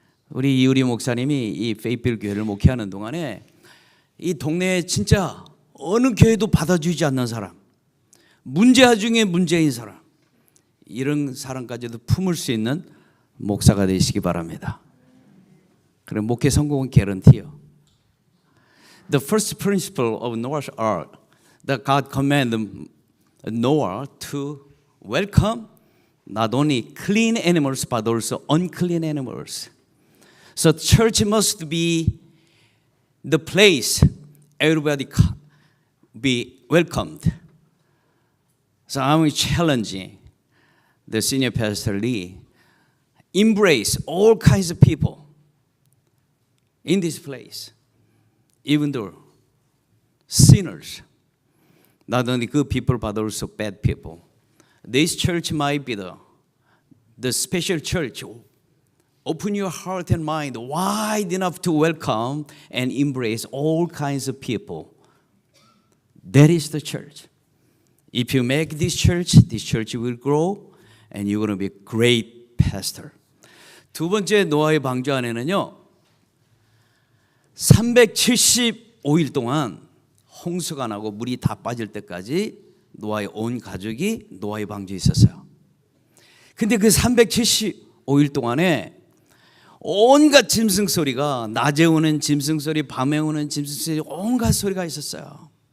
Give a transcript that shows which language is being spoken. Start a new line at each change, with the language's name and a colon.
Korean: 우리 이우리 목사님이 이 페이필 교회를 목회하는 동안에 이 동네에 진짜 어느 교회도 받아주지 않는 사람, 문제아 중에 문제인 사람, 이런 사람까지도 품을 수 있는 목사가 되시기 바랍니다. 그럼 목회 성공은 개런티요.
English: The first principle of Noah's Ark, that God commanded Noah to welcome not only clean animals but also unclean animals. So church must be the place everybody be welcomed. So I'm challenging the senior pastor Lee, embrace all kinds of people in this place, even though sinners, not only good people but also bad people. This church might be the special church. Open your heart and mind wide enough to welcome and embrace all kinds of people. That is the church. If you make this church will grow and you're going to be a great pastor.
Korean: 두 번째 노아의 방주 안에는요, 375일 동안 홍수가 나고 물이 다 빠질 때까지 노아의 온 가족이 노아의 방주에 있었어요. 근데 그 375일 동안에 온갖 짐승 소리가, 낮에 오는 짐승 소리, 밤에 오는 짐승 소리, 온갖 소리가 있었어요.